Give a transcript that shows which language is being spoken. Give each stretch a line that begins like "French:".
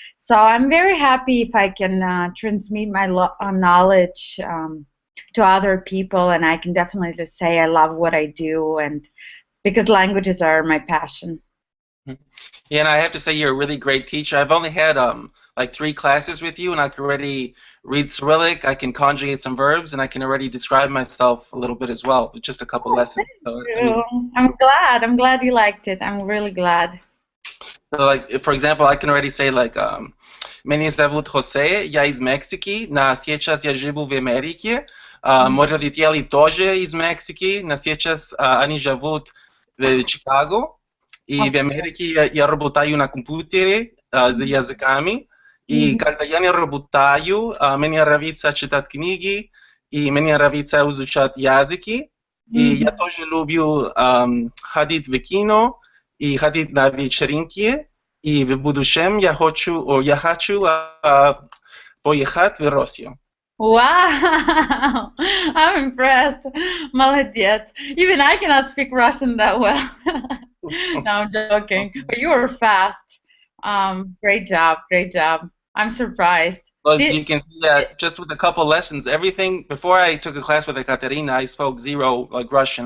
English: So I'm very happy if I can transmit my knowledge to other people, and I can definitely say I love what I do, and because languages are my passion. Mhm. Yeah, and I have to say you're a really great teacher. I've only had like 3 classes with you, and I can already read Cyrillic, I can conjugate some verbs, and I can already describe myself a little bit as well with just a couple Oh, lessons. thank So, I mean, you. I'm glad. I'm glad you liked it. I'm really glad. so like for example, I can already say like
Russian: Меня зовут Хосе, я из Мексики, но сейчас я живу в Америке. Мои родители тоже из Мексики, но сейчас они живут в Чикаго. И в Америке я работаю на компьютере за языками. И Мгм. когда я не работаю, мне нравится читать книги, и мне нравится изучать языки. И я Мгм. тоже люблю ходить в кино и ходить на вечеринки. И в будущем я хочу поехать в Россию.
English: Wow, I'm impressed.
Russian: Молодец.
English: Even I cannot speak Russian that well. No, I'm joking. But you were fast. Great job, great job. I'm surprised. But Did, you can see that just with a couple lessons, everything before I took a class with Ekaterina, I spoke zero like Russian.